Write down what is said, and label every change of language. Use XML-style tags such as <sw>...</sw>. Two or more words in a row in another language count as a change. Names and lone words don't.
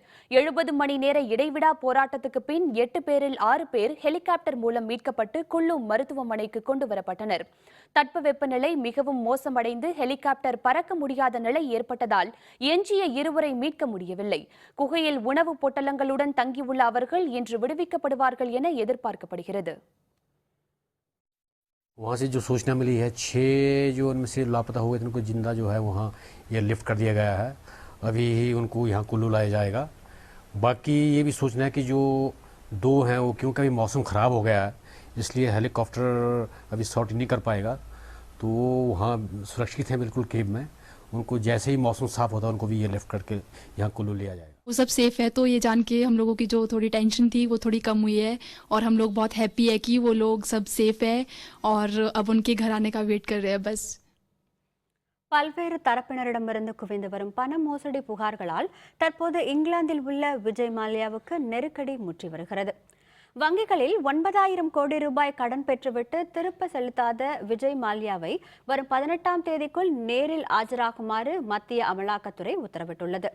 <ta>70 மணி நேர இடைவிடா போராட்டத்துக்கு பின் 8 பேரில் 6 பேர் ஹெலிகாப்டர் மூலம் மீட்கப்பட்டு குல்லு மருத்துவமனைக்கு கொண்டு வரப்பட்டனர். தட்பவெப்பநிலை மிகவும் மோசமடைந்து ஹெலிகாப்டர் பறக்க முடியாத நிலை ஏற்பட்டதால் எஞ்சிய 2 பேரை மீட்க முடியவில்லை. குகையில் உணவு பொட்டலங்களுடன் தங்கியுள்ள அவர்கள் இன்று விடுவிக்கப்படுவார்கள் என எதிர்பார்க்கப்படுகிறது.</ta> <hi>वहाँ से जो सूचना मिली है 6 जो उनमें से लापता हुए थे उनको जिंदा जो है वहाँ एयरलिफ्ट कर दिया गया है. अभी ही उनको यहाँ कुल्लू लाया जाएगा. बाकी ये भी सोचना है कि जो 2 हैं वो क्योंकि अभी मौसम ख़राब हो गया है इसलिए हेलीकॉप्टर अभी सॉर्ट नहीं कर पाएगा, तो वो वहाँ सुरक्षित हैं बिल्कुल केब में. उनको जैसे ही मौसम साफ होता है उनको भी ये लिफ्ट करके यहाँ कुल्लू लिया जाएगा. वो सब सेफ है, तो ये जान के हम लोगों की जो थोड़ी टेंशन थी वो थोड़ी कम हुई है और हम लोग बहुत हैप्पी है कि वो लोग सब सेफ है और अब उनके घर आने का वेट कर रहे हैं बस.</hi> <ta>பல்வேறு தரப்பினரிடமிருந்து குவிந்து வரும் பண மோசடி புகார்களால் தற்போது இங்கிலாந்தில் உள்ள விஜய் மல்லையாவுக்கு நெருக்கடி முற்றி வருகிறது. வங்கிகளில் 9,000 கோடி ரூபாய் கடன் பெற்றுவிட்டு திருப்ப செலுத்தாத விஜய் மல்லையாவை வரும் 18ஆம் தேதிக்குள் நேரில் ஆஜராகுமாறு மத்திய அமலாக்கத்துறை உத்தரவிட்டுள்ளது.</ta>